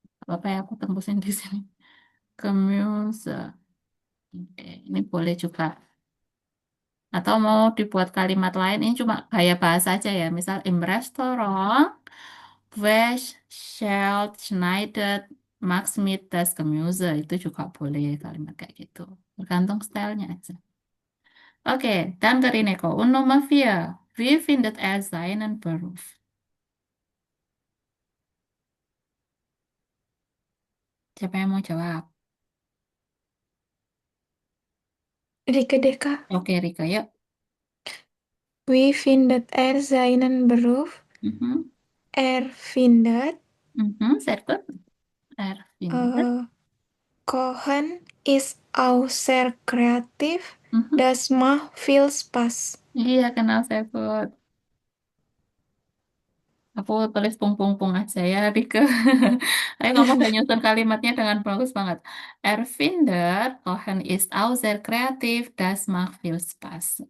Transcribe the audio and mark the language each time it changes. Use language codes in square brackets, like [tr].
[id] Apa ya aku tembusin di sini? Gemüse. Oke, ini boleh juga. Atau mau dibuat kalimat lain, ini cuma gaya bahasa aja ya. [de] Misal, im Restaurant, Wes Schelt schneidet Max mit das Gemüse. [id] Itu juga boleh kalimat kayak gitu. Tergantung stylenya aja. Oke, dan ke Rineko. [de] Und Nummer 4. Wie findet er seinen Beruf? [id] Siapa yang mau jawab? Rike deh, Kak. Oke, Rika, yuk. [de] Wie findet er seinen Beruf? Mhm. Er findet Sehr gut. Er findet. äh, Kochen ist auch sehr kreativ. Mhm. Das macht viel Spaß. [id] Iya, kenal saya Put. Aku tulis pung-pung-pung aja ya, Rika. Ayo kamu udah nyusun kalimatnya dengan bagus banget. [de] Er findet, Kochen ist auch sehr kreativ, das macht viel Spaß.